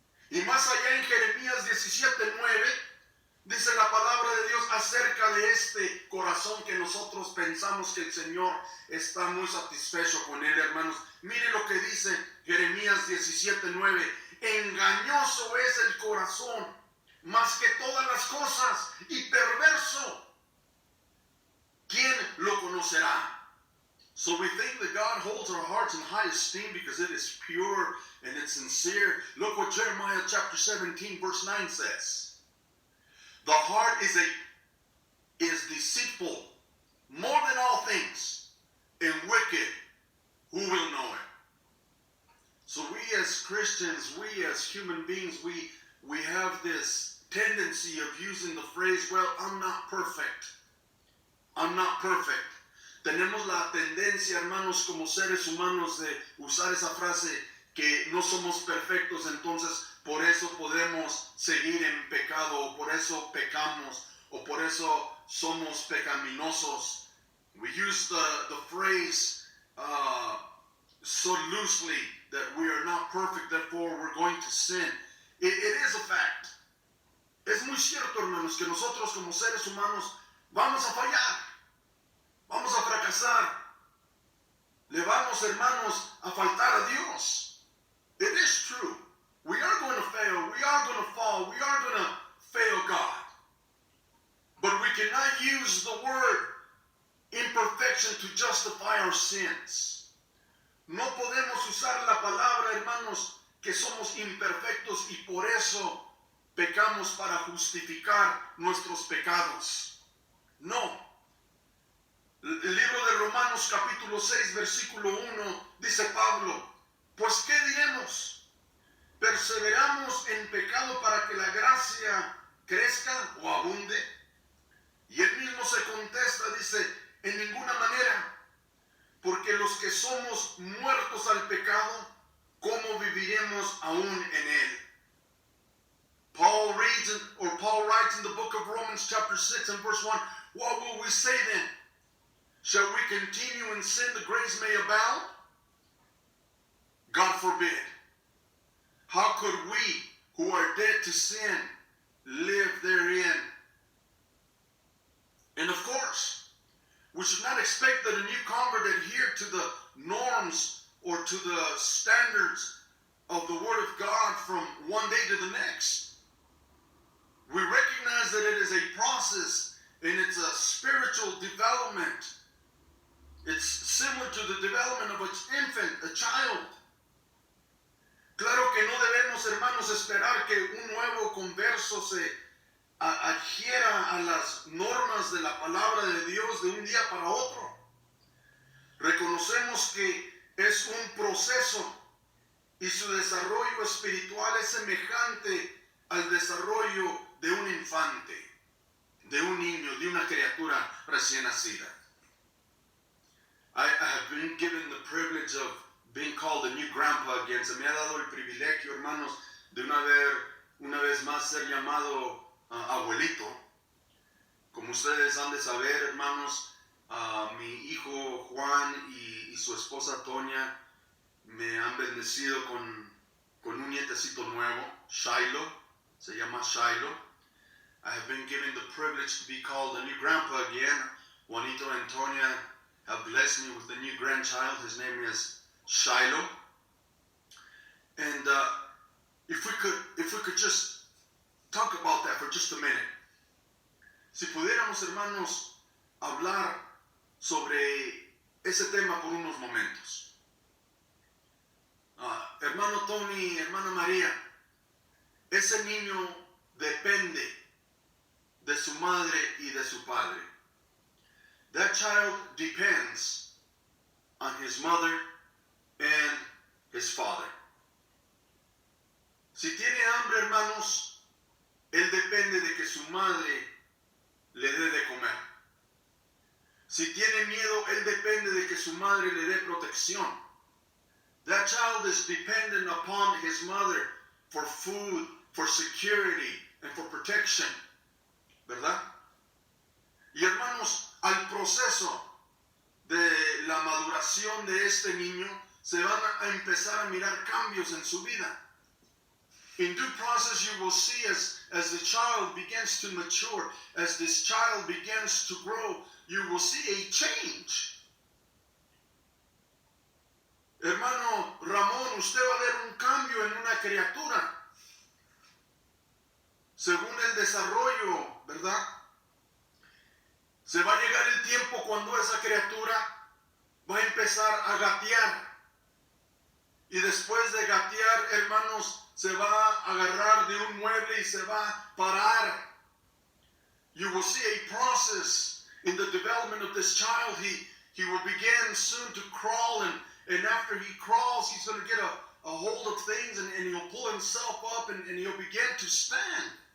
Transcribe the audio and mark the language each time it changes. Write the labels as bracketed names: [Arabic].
[Spanish] Y más allá en Jeremías 17:9, dice la palabra de Dios acerca de este corazón que nosotros pensamos que el Señor está muy satisfecho con él, hermanos. Mire lo que dice Jeremías 17:9. Engañoso es el corazón más que todas las cosas y perverso. ¿Quién lo conocerá? [English] So we think that God holds our hearts in high esteem because it is pure and it's sincere. Look what Jeremiah chapter 17 verse 9 says. The heart is deceitful more than all things and wicked. Who will know it? So we as Christians, we as human beings, we have this tendency of using the phrase, well, I'm not perfect. I'm not perfect. [Spanish] Tenemos la tendencia, hermanos, como seres humanos de usar esa frase que no somos perfectos, entonces por eso podemos seguir en pecado, o por eso pecamos, o por eso somos pecaminosos. [English] We use the phrase so loosely that we are not perfect, therefore we're going to sin. It is a fact. [Spanish] Es muy cierto, hermanos, que nosotros como seres humanos vamos a fallar, vamos a fracasar, le vamos, hermanos, a faltar a Dios. [English] It is true. We are going to fail. We are going to fall. We are going to fail God. But we cannot use the word imperfection to justify our sins. [Spanish] No podemos usar la palabra, hermanos, que somos imperfectos y por eso pecamos para justificar nuestros pecados. No. El libro de Romanos capítulo 6 versículo 1 dice Pablo, pues ¿qué diremos? ¿Perseveramos en pecado para que la gracia crezca o abunde? Y él mismo se contesta, dice, en ninguna manera, porque los que somos muertos al pecado, ¿cómo viviremos aún en él? [English] Paul writes in the book of Romans chapter 6 and verse 1, what will we say then? Shall we continue in sin that grace may abound? God forbid. How could we who are dead to sin live therein? And of course, we should not expect that a new convert adhere to the norms or to the standards of the Word of God from one day to the next. We recognize that it is a process and it's a spiritual development. It's similar to the development of an infant, a child. [Spanish] Claro que no debemos, hermanos, esperar que un nuevo converso se adhiera a las normas de la palabra de Dios de un día para otro. Reconocemos que es un proceso y su desarrollo espiritual es semejante al desarrollo de un infante, de un niño, de una criatura recién nacida. [English] I have been given the privilege of being called a new grandpa again. [Spanish] Se me ha dado el privilegio, hermanos, de una vez más ser llamado abuelito. Como ustedes han de saber, hermanos, mi hijo Juan y su esposa Toña me han bendecido con un nietecito nuevo, Shiloh, se llama Shiloh. [English] I have been given the privilege to be called a new grandpa again. Juanito and Toña have blessed me with a new grandchild. His name is Shiloh. And if we could just talk about that for just a minute. [Spanish] Si pudiéramos, hermanos, hablar sobre ese tema por unos momentos. Hermano Tony, hermana María, ese niño depende de su madre y de su padre. [English] That child depends on his mother and his father. [Spanish] Si tiene hambre, hermanos, él depende de que su madre le dé de comer. Si tiene miedo, él depende de que su madre le dé protección. [English] That child is dependent upon his mother for food, for security, and for protection. [Spanish] ¿Verdad? Y hermanos, al proceso de la maduración de este niño, se van a empezar a mirar cambios en su vida. [English] In due process, you will see as the child begins to mature, as this child begins to grow, you will see a change. [Spanish] Hermano Ramón, usted va a ver un cambio en una criatura según el desarrollo, ¿verdad? Se va a llegar el tiempo cuando esa criatura va a empezar a gatear. Y después de gatear, hermanos, se va a agarrar de un mueble y se va a parar. [English] You will see a process in the development of this child. He will begin soon to crawl, and after he crawls, he's going to get a hold of things, and he'll pull himself up, and he'll begin to stand.